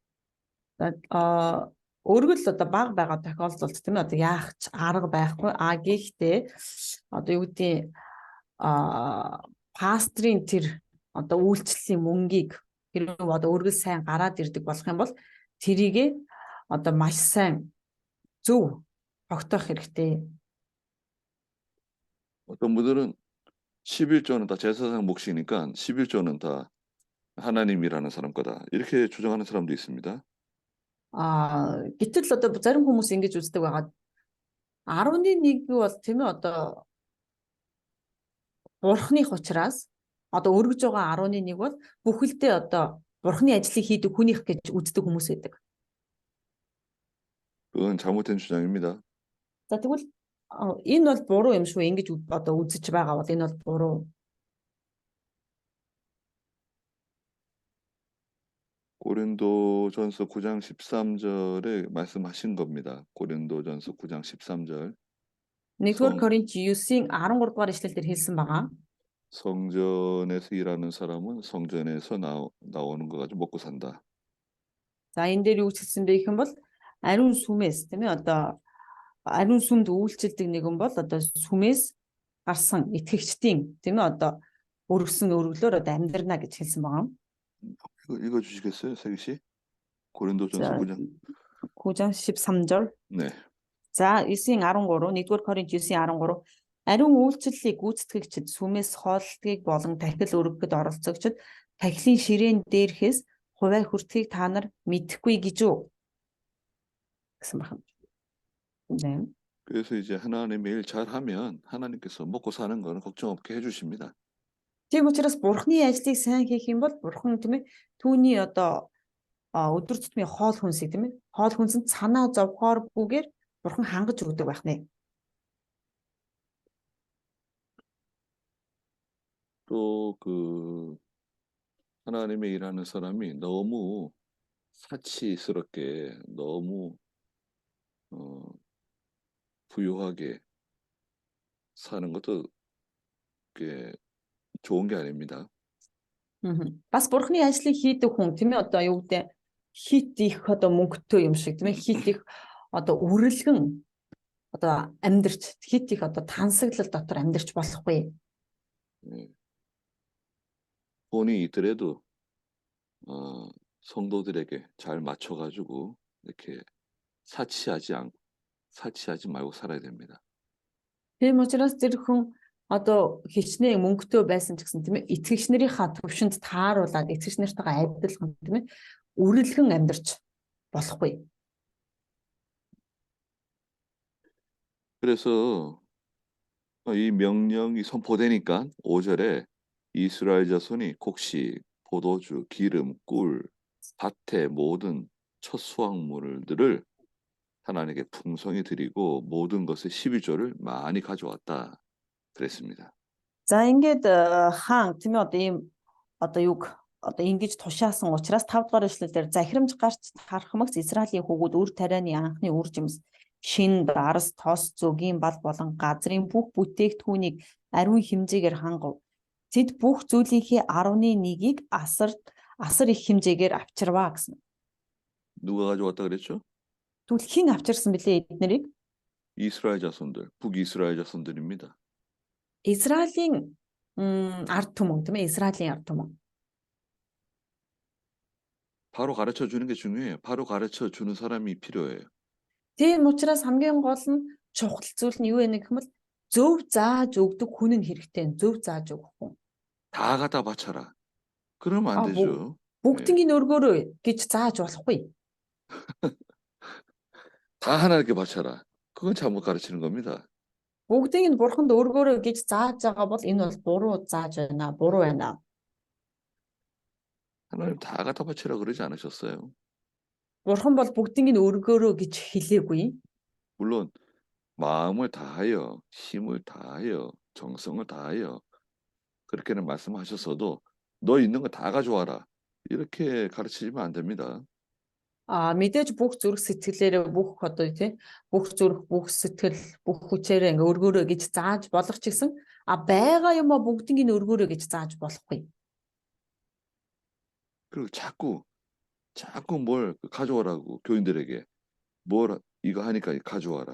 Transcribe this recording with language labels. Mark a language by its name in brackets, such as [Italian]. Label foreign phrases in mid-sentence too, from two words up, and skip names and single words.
[Mongolian] Өргөл одоо баг байгаа тохиолдолд тийм ээ одоо яах ч арга байхгүй. Гэхдээ одоо юу гэдэг пастрийн тэр одоо үйлчлэлийн мөнгийг хэрэг одоо өргөл сайн гараад ирдэг болох юм бол тэрийгээ одоо маш сайн зөв тогтоох хэрэгтэй. [Korean] 어떤 분들은 11조는 다 제사장 몫이니까 11조는 다 하나님이라는 사람 거다. 이렇게 주장하는 사람도 있습니다. [Mongolian] Гэтэл одоо зарим хүмүүс ингэж үздэг байгаа. 11 бол тийм ээ одоо бурхных учраас одоо өргөж байгаа 11 бол бүхэлдээ одоо бурхны ажлыг хийдэг хүнийх гэж үздэг хүмүүс байдаг. [Korean] 그건 잘못된 주장입니다. [Mongolian] За тэгвэл энэ бол буруу юм шүү. Ингэж одоо үзэж байгаа бол энэ бол буруу. [Korean] 고린도전서 9장 13절에 말씀하신 겁니다. 고린도전서 9장 13절. [Mongolian] Нэгдүгээр Коринт 9-ийн 13 дугаар ишлэл дээр хэлсэн байгаа. [Korean] 성전에서 일하는 사람은 성전에서 나오는 거 가지고 먹고 산다. [Mongolian] За энэ дээр юу хэлсэн бэ гэх юм бол ариун сүмээс тийм ээ одоо ариун сүмд үйлчлдэг нэгэн бол одоо сүмээс гарсан итгэгчдийн тийм ээ одоо өргөсөн өргөлөөр одоо амьдрна гэж хэлсэн байгаа. [Korean] 이거 주시겠어요, 세기 씨? 고린도전서 [Mongolian] За [Korean] 9장. 9장 13절. 네. [Mongolian] За 9:13 1-р Коринт 9:13 ариун үйлчлэлийг гүйцэтгэгчид сүмээс хооллтгийг болон тахил өргөхөд оролцогчид тахилын ширээн дээрхээс хувиа хүртгийг та нар мэдэхгүй гэж үү гэсэн байна. [Korean] 네. 그래서 이제 하나님의 일 잘하면 하나님께서 먹고 사는 거는 걱정 없게 해주십니다. [Mongolian] Тийм учраас бурхны ажлыг сайн хийх юм бол бурхан тийм ээ түүний одоо өдөр тутмын хоол хүнсийг тийм ээ хоол хүнсэнд санаа зовхооргүйгээр бурхан хангаж өгдөг байх нэ. [Korean] 또 그 하나님의 일하는 사람이 너무 사치스럽게 너무 부유하게 사는 것도 그게 좋은 게 아닙니다. [Mongolian] Бас бурхны ажлыг хийдэг хүн тийм ээ одоо юу гэдэг хит их одоо мөнгөтэй юм шиг тийм ээ хит их одоо үрэлгэн одоо амьдрч хит их одоо тансаглал дотор амьдрч болохгүй. [Korean] 네. 돈이 있더라도 성도들에게 잘 맞춰가지고 이렇게 사치하지 말고 살아야 됩니다. [Mongolian] Тийм учраас тэр хүн одоо хичнээн мөнгөтэй байсан ч гэсэн тийм ээ итгэгч нарынхаа төвшөнд тааруулаад итгэгч нартайгаа адилхан тийм ээ үрэлгэн амьдрч болохгүй. [Korean] 그래서 이 명령이 선포되니까 5절에 이스라엘 자손이 곡식, 포도주, 기름, 꿀, 밭의 모든 첫 수확물들을 하나님께 풍성히 드리고 모든 것의 12조를 많이 가져왔다 그랬습니다. [Mongolian] За ингээд хаан тийм ээ одоо ийм одоо юг одоо ингэж тушаасан учраас 5 дугаар эшлэлээр захирамж гарч харахмагц Израилийн хүүгүүд үр тарианы анхны үр жимс шин дарс тос зөгийн бал болон газрын бүх бүтээгдэхүүнийг ариун хэмжээгээр хангав. Тэд бүх зүйлийнхээ 11-ийг асар их хэмжээгээр авчирваа гэсэн. [Korean] 누가 가져왔다 그랬죠? [Mongolian] Тэгвэл хэн авчирсан бэлээ эднэрийг? [Korean] 이스라엘 자손들, 북이스라엘 자손들입니다. [Mongolian] Израилийн ард түмэн тийм ээ Израилийн ард түмэн. [Korean] 바로 가르쳐 주는 게 중요해요. 바로 가르쳐 주는 사람이 필요해요. [Mongolian] Тийм учраас хамгийн гол нь чухал зүйл нь юу вэ гэх юм бол зөв зааж өгдөг хүн нь хэрэгтэй. Зөв зааж өгөх хүн. [Korean] 다 갖다 바쳐라. 그러면 안 되죠. [Mongolian] Бүгднийг өргөөрөө гэж зааж болохгүй. [Korean] 다 하나님께 바쳐라. 그건 잘못 가르치는 겁니다. [Mongolian] Бүгдийг нь бурханд өргөөрөө гэж зааж байгаа бол энэ бол буруу зааж байна. Буруу байна. [Korean] 하나님 다 갖다 바치라 그러지 않으셨어요. [Mongolian] Бурхан бол бүгдийг нь өргөөрөө гэж хэлээгүй. [Korean] 물론 마음을 다하여 힘을 다하여 정성을 다하여 그렇게는 말씀하셨어도 너 있는 거 다 가져와라. 이렇게 가르치시면 안 됩니다. [Mongolian] Мэдээж бүх зүрх сэтгэлээрээ бүх одоо тийм бүх зүрх бүх сэтгэл бүх хүчээрээ ингээ өргөөрөө гэж зааж болох ч гэсэн байгаа юм а бүгдийг нь өргөөрөө гэж зааж болохгүй. [Korean] 그리고 자꾸 뭘 가져오라고 교인들에게 뭘 이거 하니까 가져와라.